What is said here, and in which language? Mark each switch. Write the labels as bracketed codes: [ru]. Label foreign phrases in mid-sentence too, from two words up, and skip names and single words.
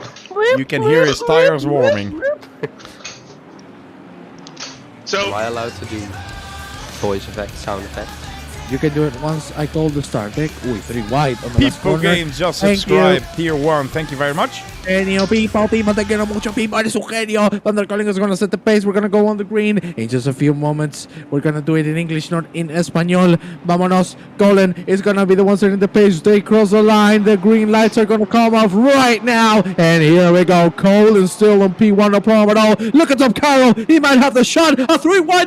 [en] You can hear his tires warming. So, Am I allowed to do voice effect, sound effect? You can do it once I call the start. Deck. Ooh, 3 wide on the left People corner. Games just Thank subscribed. Tier 1, thank you very much. Genio, people, [es] te quiero mucho, people. Eres un genio. [en] Van der Kolen is going to set the pace. We're going to go on the green in just a few moments. We're going to do it in English, not in Espanol. [es] Vámonos. [en] Kolen is going to be the one setting the pace. They cross the line. The green lights are going to come off right now. And here we go. Kolen still on P1, no problem at all. Look at Tom Carroll. He might have the shot. A 3 wide.